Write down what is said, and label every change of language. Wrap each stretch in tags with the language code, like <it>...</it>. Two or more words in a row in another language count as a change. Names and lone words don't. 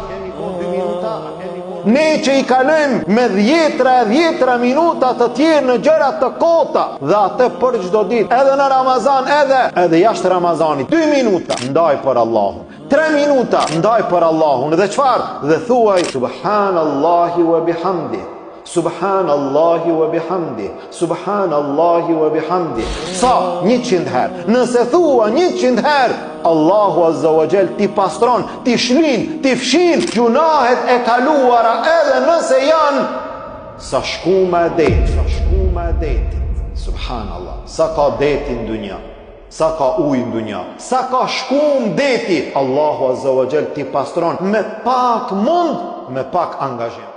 <sq>Ne që i kalojmë me 10 minuta të tjerë në gjëra të kota, dhe atë për çdo ditë, edhe në Ramazan, edhe jashtë Ramazanit, 2 minuta ndaj për Allahun, 3 minuta ndaj për Allahun, dhe çfarë? Dhe thuaj</sq> <ar>سبحان الله وبحمده, سبحان الله وبحمده, سبحان الله وبحمده.</ar> <sq>Sa? 100 herë. Nëse thua 100 herë, Allahu</sq> <ar>عز وجل</ar> <sq>ti pastron, ti shlin, ti fshin gjunahet e kaluara, edhe nëse janë sa shkuma e detit. Subhanallah. Sa ka deti në dunja, sa ka ujë në dunja, sa ka shkum deti, Allahu</sq> <ar>عز وجل</ar> <sq>ti pastron me pak mund, me pak angazhim.</sq>